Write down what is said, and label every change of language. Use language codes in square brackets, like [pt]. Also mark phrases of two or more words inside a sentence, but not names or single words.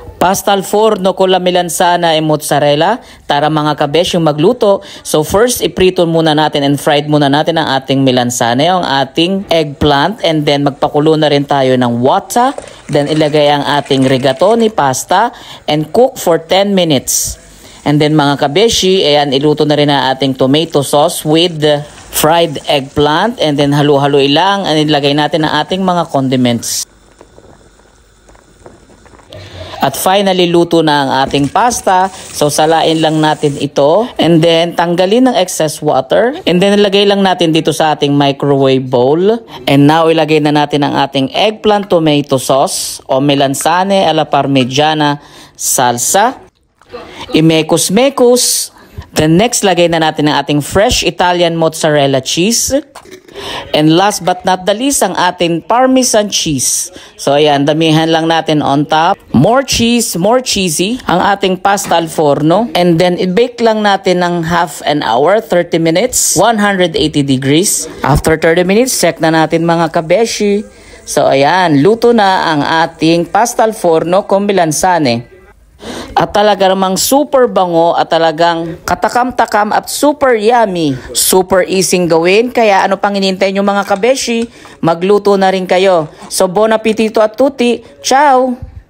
[it] Pasta al forno con la melanzana e mozzarella. [tl] Tara mga kabesh yung magluto. [en] So first, [tl] iprito muna natin [en] and fried [tl] muna natin ang ating melanzana, yung ating eggplant. And then magpakulo na rin tayo ng water. Then ilagay ang ating rigatoni pasta [en] and cook for 10 minutes. [tl] And then mga kabeshi, ayan, iluto na rin ang ating [en] tomato sauce with the fried eggplant. [tl] And then halo-halo lang. And ilagay natin ang ating mga condiments. At finally, luto na ang ating pasta. So, salain lang natin ito. And then, tanggalin ng [en] excess water. [tl] And then, ilagay lang natin dito sa ating [en] microwave bowl. And now, [tl] ilagay na natin ang ating [en] eggplant tomato sauce [tl] o [it] melanzane alla parmigiana salsa. [tl] Imekos-mekos. Then, next, lagay na natin ang ating [en] fresh Italian mozzarella cheese. And last but not the least, [tl] ang ating [en] Parmesan cheese. [tl] So ayan, damihan lang natin [en] on top. More cheese, more cheesy. [tl] Ang ating [it] pasta al forno. [tl] And then i-bake lang natin ng [en] half an hour, 30 minutes, 180 degrees. After 30 minutes, [tl] check na natin mga kabeshi. So ayan, luto na ang ating [it] pasta al forno con melanzane. [tl] At talaga namang super bango at talagang katakam-takam at [en] super yummy. Super easy [tl] gawin, kaya ano pang hinihintay nyo mga kabeshi? Magluto na rin kayo. [it] So bon appetito at tutti. Ciao!